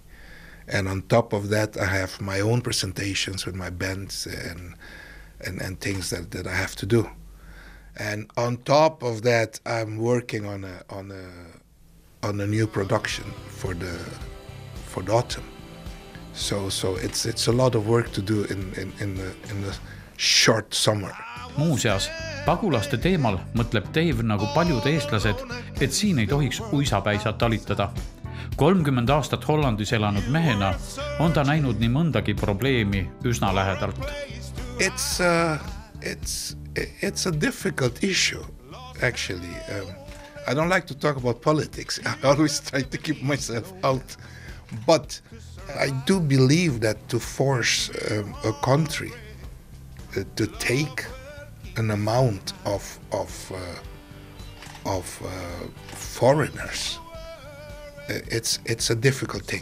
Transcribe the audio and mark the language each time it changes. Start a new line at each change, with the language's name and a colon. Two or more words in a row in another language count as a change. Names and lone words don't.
English: And on top of that, I have my own presentations with my bands and things that I have to do. And on top of that, I'm working on a new production for the autumn. So it's a lot of work to do in the short summer.
Estonian: Muuseas, pagulaste teemal mõtleb Dave nagu paljud eestlased, et siin ei tohiks uisapäisa talitada. 30 aastat Hollandis elanud mehena on ta näinud nii mõndagi probleemi üsna lähedalt.
English: It's a difficult issue, actually. I don't like to talk about politics. I always try to keep myself out. But I do believe that to force a country to take an amount of foreigners, it's a difficult thing.